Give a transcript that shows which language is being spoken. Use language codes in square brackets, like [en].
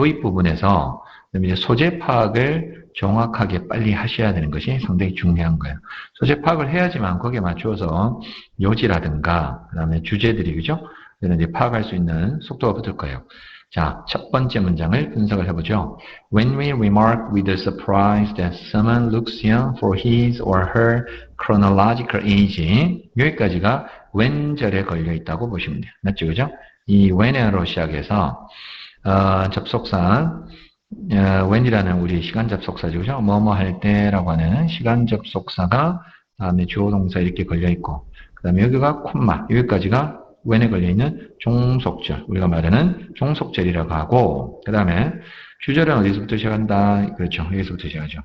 [ko] 도입 부분에서 이제 소재 파악을 정확하게 빨리 하셔야 되는 것이 상당히 중요한 거예요. 소재 파악을 해야지만 거기에 맞추어서 요지라든가, 그 다음에 주제들이, 그죠? 이런 이제 파악할 수 있는 속도가 붙을 거예요. 자, 첫 번째 문장을 분석을 해보죠. [en] When we remark with surprise that someone looks young for his or her chronological age, [ko] 여기까지가 when절에 걸려 있다고 보시면 돼요. 맞죠, 그죠? 이 when으로 시작해서 접속사 when이라는 우리 시간 접속사죠, 그죠? 뭐뭐 할 때라고 하는 시간 접속사가 다음에 주어 동사 이렇게 걸려 있고, 그 다음에 여기가 콤마, 여기까지가 when에 걸려있는 종속절, 우리가 말하는 종속절이라고 하고, 그 다음에 주절은 어디서부터 시작한다? 그렇죠. 여기서부터 시작하죠.